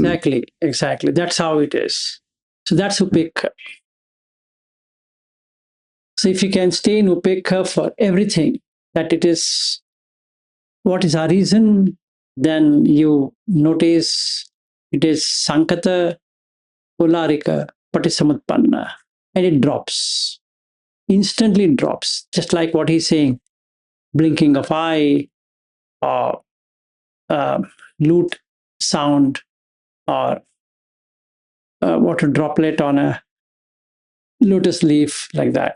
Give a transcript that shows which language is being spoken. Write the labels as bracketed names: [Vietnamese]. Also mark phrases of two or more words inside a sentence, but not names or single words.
[English] exactly. That's how it is. So that's upekha. So if you can stay in upekha for everything, that it is what is our reason, then you notice it is [Pali] sankata, ularika, patisamatpanna, [English] and it drops. Instantly drops, just like what he's saying, blinking of eye, or lute sound, or water droplet on a lotus leaf, like that.